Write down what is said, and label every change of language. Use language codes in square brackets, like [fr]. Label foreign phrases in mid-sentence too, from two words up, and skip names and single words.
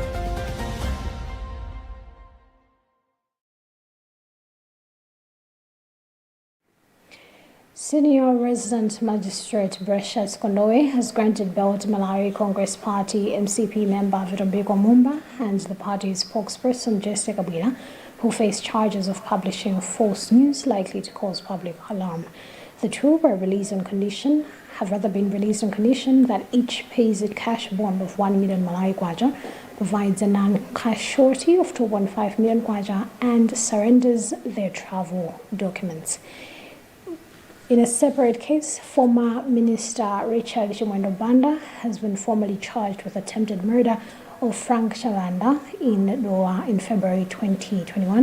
[en] Senior Resident Magistrate Precious Kondowe has granted bail to Malawi Congress Party MCP member Vitombeko Mumba and the party's spokesperson Jessica Bwina, who face charges of publishing false news likely to cause public alarm. The two were released on condition, been released on condition that each pays a cash bond of 1 million Malawi kwacha, provides a non-cash surety of 2.5 million kwacha, and surrenders their travel documents. In a separate case, former Minister Richard Chimwendo Banda has been formally charged with attempted murder of Frank Chavanda in Doha in February 2021.